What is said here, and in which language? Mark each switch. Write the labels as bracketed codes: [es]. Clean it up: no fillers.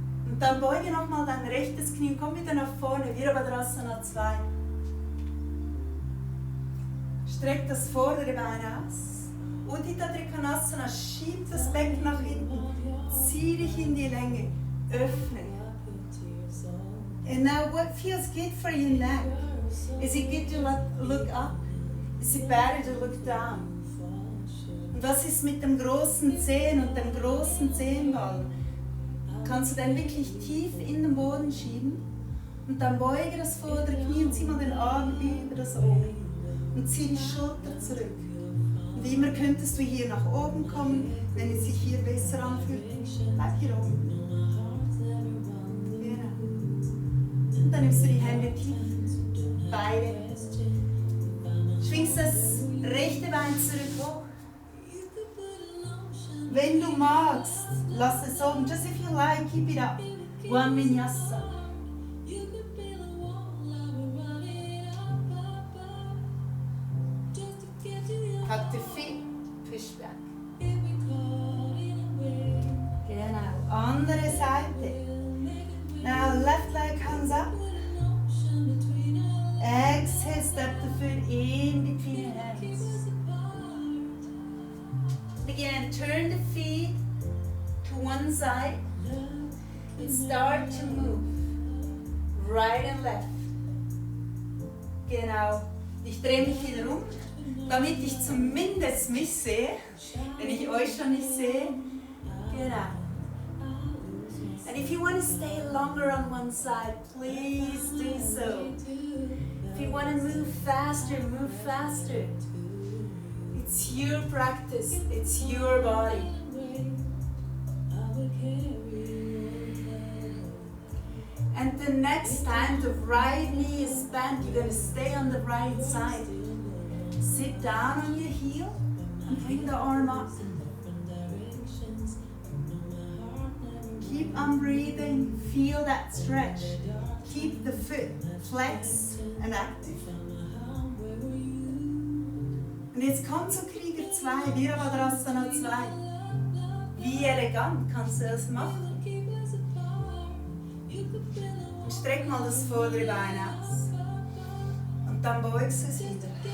[de] Und dann beuge nochmal dein rechtes Knie und komm wieder nach vorne. Virabhadrasana 2. Streck das vordere Bein aus. Utthita Trikonasana. Schieb das Becken nach hinten. Zieh dich in die Länge. Öffne. [en] And now what feels good for your neck? Is it good to look up? Is it better to look down? [de] Und was ist mit dem großen Zehen und dem großen Zehenballen? Kannst du den wirklich tief in den Boden schieben und dann beuge das vordere Knie und zieh mal den Arm über das oben und zieh die Schulter zurück. Und immer könntest du hier nach oben kommen, wenn es sich hier besser anfühlt. Bleib hier oben. Genau. Und dann nimmst du die Hände tief, beide. Schwingst das rechte Bein zurück hoch. Wenn du magst, lass es oben. [en] Just if you like, keep it up. One Vinyasa. Hug the feet, push back. [de] Genau, andere Seite. [en] Now left leg comes up. Exhale, step the foot in between your hands. Again, turn the feet to one side and start to move. Right and left. [de] Genau. Ich drehe mich wieder um, damit ich zumindest mich sehe, wenn ich euch schon nicht sehe. Genau. [en] And if you want to stay longer on one side, please do so. If you want to move faster, move faster. It's your practice, it's your body. And the next time the right knee is bent, you're going to stay on the right side. Sit down on your heel and bring the arm up. Keep on breathing, feel that stretch. Keep the foot flexed and active. [de] Und jetzt kommt zu Krieger 2, Virabhadrasana 2. Wie elegant kannst du das machen? Und streck mal das vordere Bein aus. Und dann beugst du es wieder.